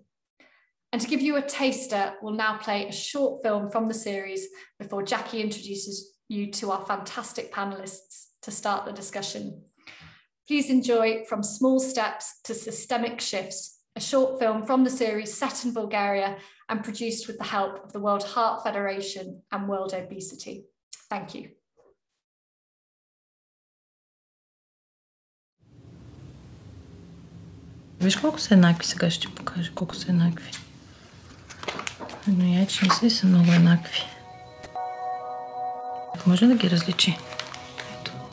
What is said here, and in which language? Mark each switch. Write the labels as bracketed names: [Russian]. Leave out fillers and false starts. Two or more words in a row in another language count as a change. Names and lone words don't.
[English] And to give you a taster, we'll now play a short film from the series before Jackie introduces you to our fantastic panelists to start the discussion. Please enjoy From Small Steps to Systemic Shifts, a short film from the series set in Bulgaria and produced with the help of the World Heart Federation and World Obesity. Thank you. [Bulgarian] Виж колко са еднакви, сега ще ти покажа колко са еднакви. Но яйчници са много еднакви. Може да ги различи? Ето.